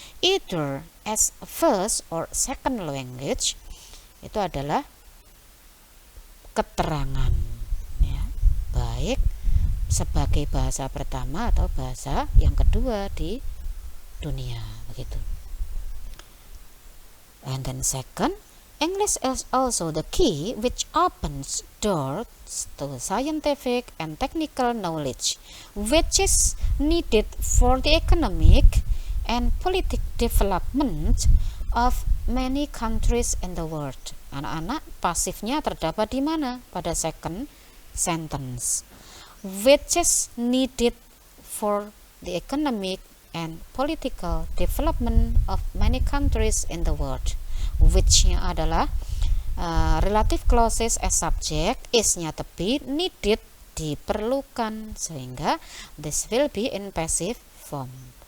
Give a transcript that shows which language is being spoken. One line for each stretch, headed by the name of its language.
English: Either as first or second language
Indonesian: itu adalah keterangan baik sebagai bahasa pertama atau bahasa yang kedua di dunia, begitu.
English: And then second, English is also the key which opens doors to scientific and technical knowledge, which is needed for the economic and political development of many countries in the world.
Indonesian: Anak-anak, pasifnya terdapat di mana?
English: Pada second sentence. Which is needed for the economic and political development of many countries in the world. Which-nya adalah relative clauses as subject, is-nya to be, needed diperlukan, sehingga this will be in passive form.